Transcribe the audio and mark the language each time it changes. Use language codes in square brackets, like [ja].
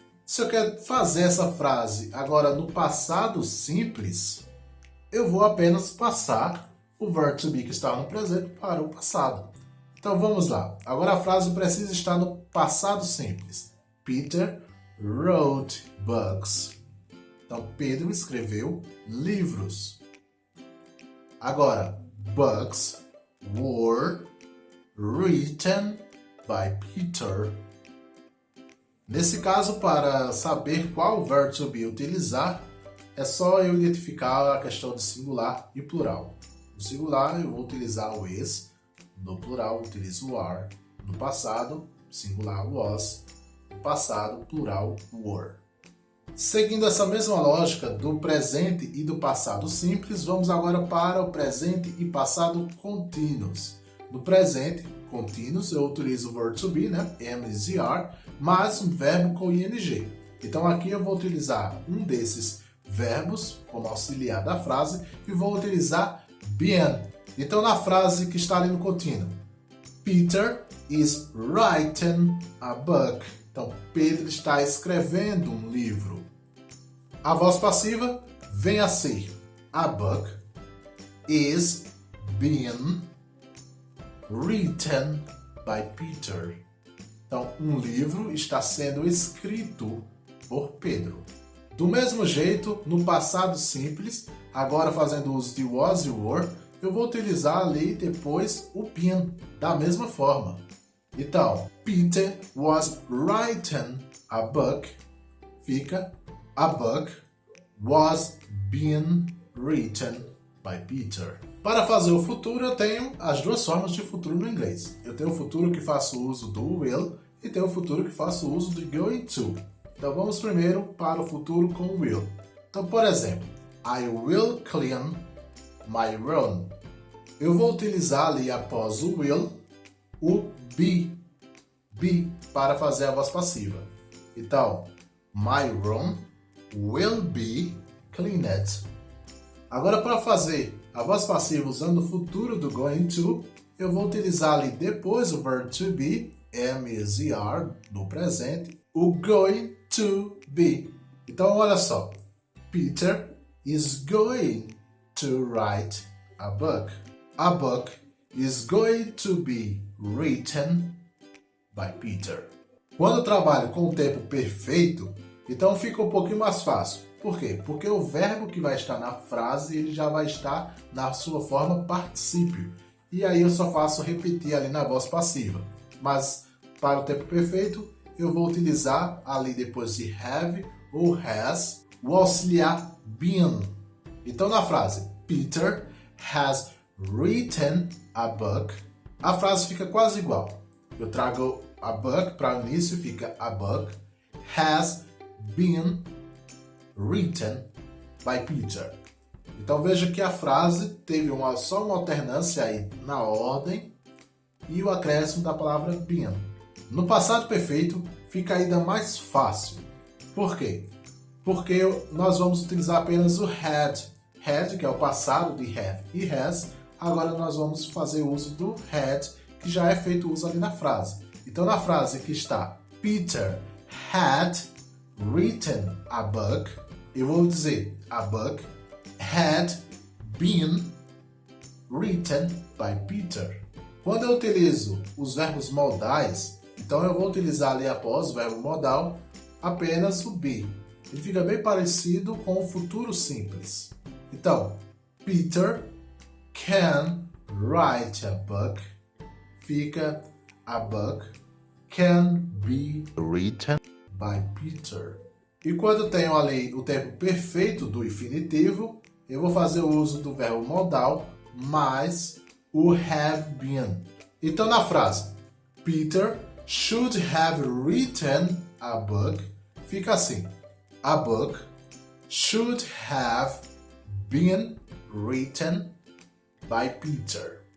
[pt] Se eu quero fazer essa frase agora no passado simples, eu vou apenas passar o verbo to be que está no presente para o passado. Então vamos lá. Agora a frase precisa estar no passado simples. [en] Peter wrote books. [pt] Então Pedro escreveu livros. [en] Agora, books were written by Peter. [pt] Nesse caso, para saber qual verbo to be utilizar, é só eu identificar a questão de singular e plural. No singular, eu vou utilizar o is. No plural, eu utilizo o are. No passado, singular was. No passado, plural were. Seguindo essa mesma lógica do presente e do passado simples, vamos agora para o presente e passado contínuos. No presente contínuos, eu utilizo o verbo to be, né? Am, is e are, mais um verbo com ing. Então aqui eu vou utilizar um desses verbos como auxiliar da frase e vou utilizar been. Então na frase que está ali no contínuo, [en] Peter is writing a book. [pt] Então Pedro está escrevendo um livro. A voz passiva vem a ser [en] a book is being written by Peter. [pt] Então, um livro está sendo escrito por Pedro. Do mesmo jeito, no passado simples, agora fazendo uso de was e were, eu vou utilizar ali depois o been, da mesma forma. [en] Então, Peter was writing a book, fica a book was being written by Peter. [pt] Para fazer o futuro, eu tenho as duas formas de futuro no inglês. Eu tenho o futuro que faço uso do will e tenho o futuro que faço uso do going to. Então vamos primeiro para o futuro com o will. Então, por exemplo, [en] I will clean my room. [pt] Eu vou utilizar ali após o will o be para fazer a voz passiva. [en] Então, my room will be cleaned. [pt] Agora, para fazer a voz passiva usando o futuro do going to, eu vou utilizar ali depois o verbo to be, am, is e are, no presente, o going to be. Então, olha só. [en] Peter is going to write a book. A book is going to be written by Peter. [pt] Quando eu trabalho com o tempo perfeito, então fica um pouquinho mais fácil. Por quê? Porque o verbo que vai estar na frase, ele já vai estar na sua forma particípio. E aí eu só faço repetir ali na voz passiva. Mas para o tempo perfeito, eu vou utilizar ali depois de have ou has, o auxiliar been. Então na frase, [en] Peter has written a book, [pt] a frase fica quase igual. Eu trago [en] a book [pt] para o início, fica [en] a book has been written by Peter. [pt] Então veja que a frase teve só uma alternância aí na ordem e o acréscimo da palavra been. No passado perfeito fica ainda mais fácil. Por quê? Porque nós vamos utilizar apenas o had. Had, que é o passado de have e has. Agora nós vamos fazer uso do had, que já é feito uso ali na frase. Então na frase que está [en] Peter had written a book, [pt] eu vou dizer [en] a book had been written by Peter. [pt] Quando eu utilizo os verbos modais, então eu vou utilizar ali após o verbo modal apenas o be. Ele fica bem parecido com o futuro simples. [en] Então, Peter can write a book. Fica a book can be written by Peter. [pt] E quando tenho ali o tempo perfeito do infinitivo, eu vou fazer o uso do verbo modal mais o have been. Então na frase, [en] Peter should have written a book, [pt] fica assim, [en] a book should have been written by Peter.